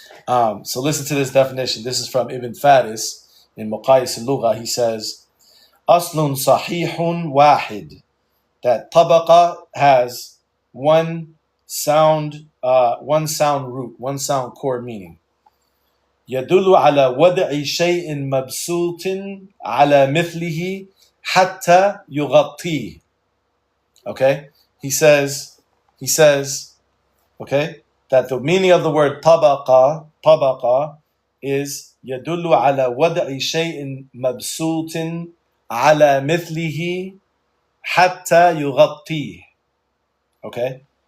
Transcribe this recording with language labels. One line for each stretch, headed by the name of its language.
English: So listen to this definition. This is from Ibn Faris in Muqayis al-Lugha. He says,
Arabic: Aslun sahihun wahid.
English: That tabaqa has one sound root, one sound core meaning.
Arabic: يدل على وضع شيء مبسوط على مثله حتى يغطيه.
English: Okay? He says, okay, that the meaning of the word tabaqa is
Arabic: يدل على وضع شيء مبسوط على مثله حتى يغطيه.
English: Okay?